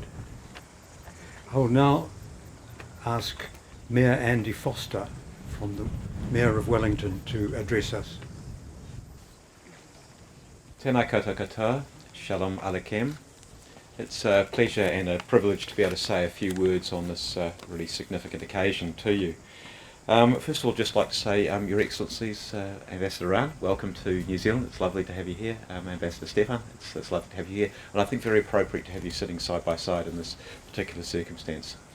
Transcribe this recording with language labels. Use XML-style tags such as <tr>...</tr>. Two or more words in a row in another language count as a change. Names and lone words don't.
<en>I will now ask Mayor Andy Foster from the Mayor of Wellington to address us.</en> <mi>Tēnā koutou katoa,</mi> <he>שלום עליכם.</he> <en>It's a pleasure and a privilege to be able to say a few words on this really significant occasion to you. First of all, just like to say, Your Excellencies, Ambassador Ran, welcome to New Zealand. It's lovely to have you here. Ambassador Stefan, it's lovely to have you here. And I think very appropriate to have you sitting side by side in this particular circumstance.</en>